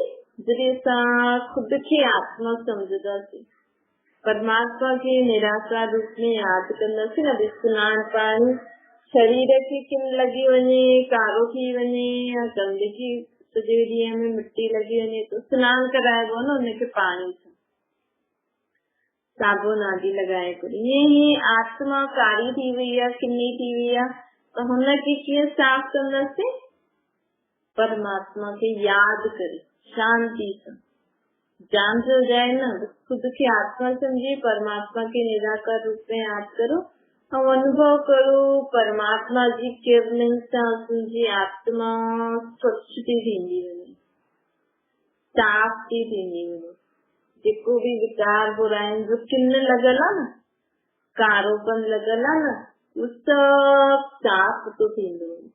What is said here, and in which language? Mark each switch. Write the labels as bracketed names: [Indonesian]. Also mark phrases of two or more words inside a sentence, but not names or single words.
[Sindhi] जॾहिं असां खुद खे आत्मा समझदासीं, परमात्मा खे निराकार रूप में यादि कंदासीं न, सनानु पाणी शरीर खे किन लगी वञे, कारो थी वञे या गंदगी सॼे ॾींहं में मिट्टी लगी वञे त सनानु कराइबो न हुनखे पाणी सां, साबुन आदि लगाए करे। ईअं आत्मा कारी थी वई आहे, किन्नी थी वई आहे, त हुनखे कीअं साफ़ कंदासीं? परमात्मा खे यादि करे शांति सां, [Hindi] जान से जाए न, खुद की आत्मा समझे, परमात्मा के निराकार रूप में याद करो और अनुभव करो [Sindhi] परमात्मा जी किरणनि सां असांजी आत्मा स्वच्छ थी थींदी वञे, साफ़ थी थींदी वञे। जेको भी विकार बुराइनि जो किन्न लॻल आहे न, कारोपन लॻल आहे न, उहो सभु साफ़ थो थींदो वञे।